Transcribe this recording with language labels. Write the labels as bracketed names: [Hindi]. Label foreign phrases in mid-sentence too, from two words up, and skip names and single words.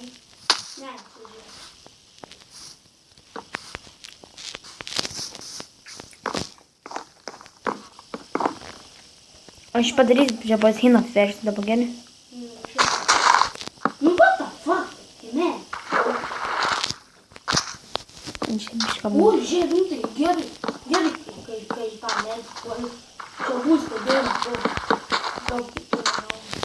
[Lithuanian] Ne, ežerą. Aš padarysiu prie baseino apversti dabar, gerai? Nu, [English] what the fuck? Ime. [Lithuanian] Čia bišką O, žiūrėk, nu tai gerai, kai tą medį puolė. Čia bus stebėjimas, daug kitų manau.